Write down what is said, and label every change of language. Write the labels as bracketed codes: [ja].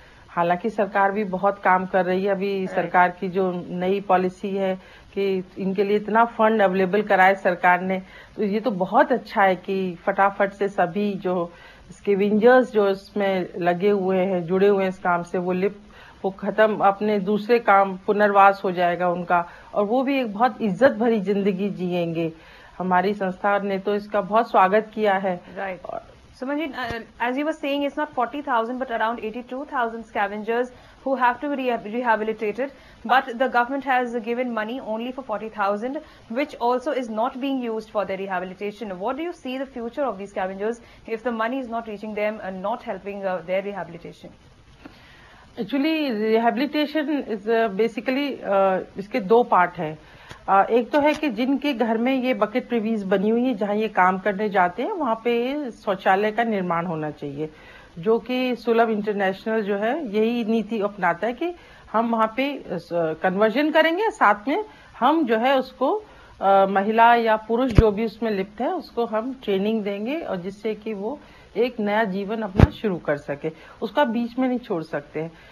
[hi] हालांकि सरकार भी बहुत काम कर रही है। अभी सरकार की जो नई पॉलिसी है कि इनके लिए इतना फंड अवेलेबल कराए सरकार ने, तो ये तो बहुत अच्छा है कि फटाफट से सभी जो स्कैवेंजर्स जो इसमें लगे हुए हैं, जुड़े हुए हैं इस काम से, वो खत्म, अपने दूसरे काम पुनर्वास हो जाएगा उनका, और वो भी एक बहुत इज्जत भरी जिंदगी जिएंगे। हमारी संस्था ने तो इसका बहुत स्वागत किया है। [en] Right. Suman ji, as you were saying, it's not 40,000 but around 82,000 scavengers who have to be rehabilitated, but the government has given money only for 40,000, which also is not being used for their rehabilitation. What do you see the future of these scavengers if the money is not reaching them and not helping their rehabilitation? Actually, rehabilitation is basically [hi] इसके दो part है। एक तो है कि जिनके घर में ये बकेट प्रिवीज बनी हुई है, जहाँ ये काम करने जाते हैं, वहाँ पे शौचालय का निर्माण होना चाहिए, जो कि सुलभ इंटरनेशनल जो है यही नीति अपनाता है कि हम वहाँ पे कन्वर्जन करेंगे, साथ में हम जो है उसको महिला या पुरुष जो भी उसमें लिप्त है उसको हम ट्रेनिंग देंगे, और जिससे कि वो एक नया जीवन अपना शुरू कर सके, उसका बीच में नहीं छोड़ सकते हैं।